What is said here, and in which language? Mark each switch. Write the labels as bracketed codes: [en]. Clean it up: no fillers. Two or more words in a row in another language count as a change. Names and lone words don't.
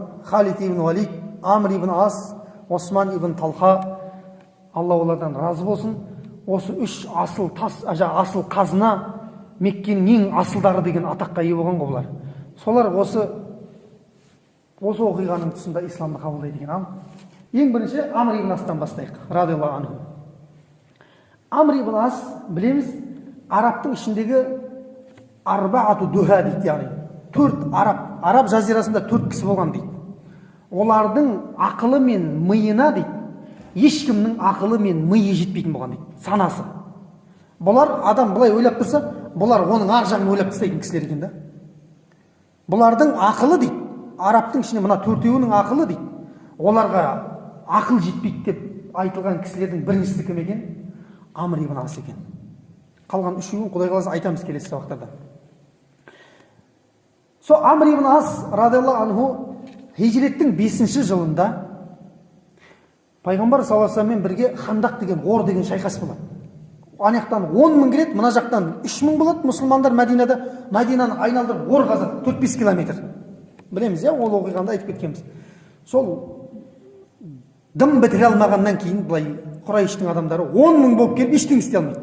[kk] Халид ибн Валид, Амр ибн Ас, Осман ибн Талха, Алла олардан разы болсын. Осы үш асыл тас, асыл қазына Меккенің ең асылдары деген атаққа ие болған ғой бұлар. Солар осы оқиғаның тұсында исламды қабылдайды екен. Ең бірінші Амр ибн Астан бастайық, [ar] رضي الله عنه. [kk] Амр ибн Ас, білеміз, арабтың ішіндегі [ar] أربعة دهاة [kk] дейді, яғни төрт араб жазирасында төрт кісі болған дейді. Олардың ақылы мен миына дейді, ешкімнің ақылы мен миы жетпейтін болған дейді, санасы. Бұлар адам былай ойлап тұрса, бұлар оның ар жағын ойлап тастайтын кісілер екен да. Бұлардың ақылы дейді, арабтың ішінде мына төртеуінің ақылы дейді, оларға ақыл жетпейді деп айтылған кісілердің біріншісі кім екен? Амр ибн Ас екен. Қалған үшеуін Құдай қаласа айтамыз келесі сабақтарда. Со Амр ибн Ас [ar] رضي الله عنه [kk] хижреттің 5-ші жылында пайғамбар [ar] صلى الله عليه وسلم [kk] бірге Хандақ деген ғор деген шайқас болады. Ана жақтан 10.000 келеді, мына жақтан 3.000 болады. Мұсылмандар Мәдинаны айналдырып ғор қазады 4-5 километр. Білеміз, ол оқиғанда айтып кеткенбіз. Сол дым бітіре алмағаннан кейін былай Құрайыштың адамдары 10.000 болып келіп ештеңе істей алмайды.